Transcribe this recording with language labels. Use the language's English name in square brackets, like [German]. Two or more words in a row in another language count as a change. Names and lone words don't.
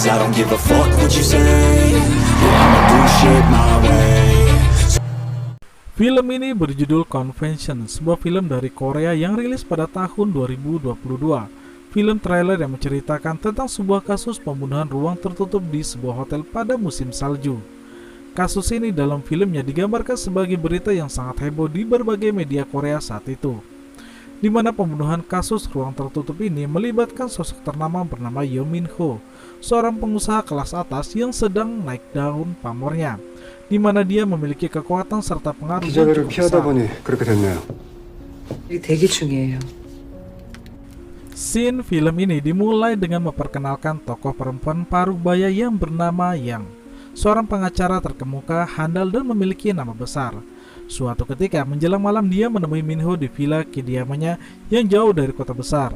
[English] don't give a fuck what you say. Yeah, I'ma do shit my way. [Indonesian] Film ini berjudul Convention, sebuah film dari Korea yang rilis pada tahun 2022. Film trailer yang menceritakan tentang sebuah kasus pembunuhan ruang tertutup di sebuah hotel pada musim salju. Kasus ini dalam filmnya digambarkan sebagai berita yang sangat heboh di berbagai media Korea saat itu, di mana pembunuhan kasus ruang tertutup ini melibatkan sosok ternama bernama Yoo Min Ho, seorang pengusaha kelas atas yang sedang naik daun pamornya, di mana dia memiliki kekuatan serta pengaruh yang [Korean] 기자회를 [Indonesian] cukup [Korean] 피하다 [Indonesian] besar. [Korean] 보니 그렇게 됐네요. 대기 중이에요. [Indonesian] Scene film ini dimulai dengan memperkenalkan tokoh perempuan parubaya yang bernama Yang, seorang pengacara terkemuka, handal dan memiliki nama besar. Suatu ketika menjelang malam dia menemui Min Ho di villa kediamannya yang jauh dari kota besar.